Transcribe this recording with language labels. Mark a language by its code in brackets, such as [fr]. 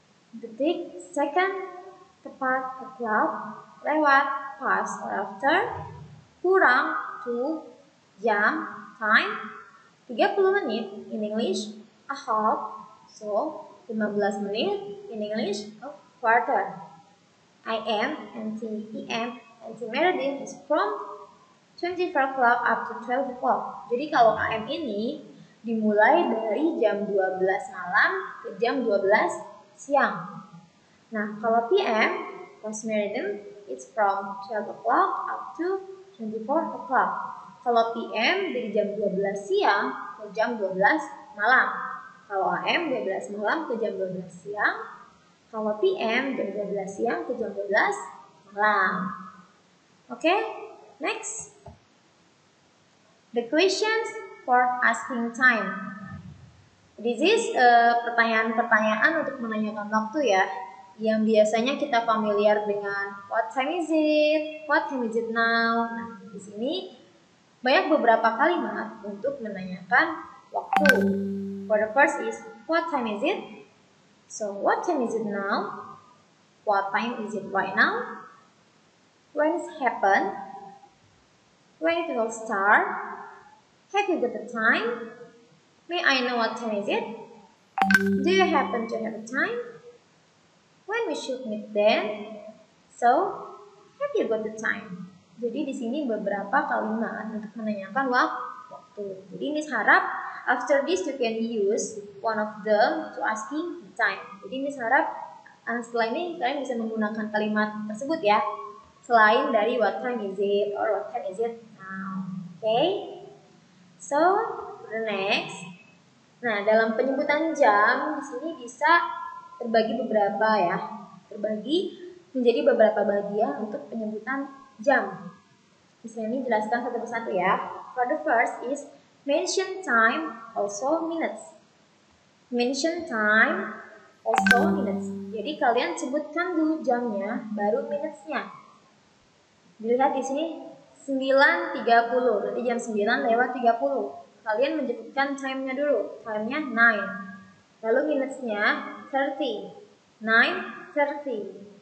[en] Detik, second, tepat, o'clock, lewat, past or after, kurang, to, jam, time, 30 menit in English, a half, so 15 menit in English, a quarter. I am NT PM NT Meredith is from 24 o'clock up to 12 o'clock. [id] Jadi kalau AM ini dimulai dari jam 12 malam ke jam 12 siang. Nah, kalau [en] PM, Post Meridian, it's from 12 o'clock up to 24 o'clock. [id] Kalau PM dari jam 12 siang ke jam 12 malam. Kalau AM 12 malam ke jam 12 siang. Kalau PM jam 12 siang ke jam 12 malam. [en] Oke, next. The questions for asking time. [id] This is pertanyaan-pertanyaan untuk menanyakan waktu ya, yang biasanya kita familiar dengan [en] what time is it, what time is it now. [id] Nah, di sini banyak beberapa kalimat untuk menanyakan waktu. [en] For the first is what time is it? So what time is it now? What time is it right now? When it happened? When it will start? Have you got the time? May I know what time is it? Do you happen to have a time? When we should meet then? So, have you got the time? [id] Jadi di sini beberapa kalimat untuk menanyakan waktu. Jadi Miss harap [en] after this you can use one of them to asking the time. [id] Jadi Miss harap setelah ini kalian bisa menggunakan kalimat tersebut ya. Selain dari [en] what time is it or what time is it now. Okay? So, the next. [id] Nah, dalam penyebutan jam di sini bisa terbagi beberapa ya. Terbagi menjadi beberapa bagian untuk penyebutan jam. Di sini jelaskan satu persatu ya. [en] For the first is mention time, also minutes. Mention time, also minutes. [id] Jadi kalian sebutkan dulu jamnya, baru minutes-nya. Dilihat di sini 9.30, berarti jam 9 lewat 30. Kalian menyebutkan time-nya dulu, time-nya 9. Lalu minutes-nya 30, 9:30.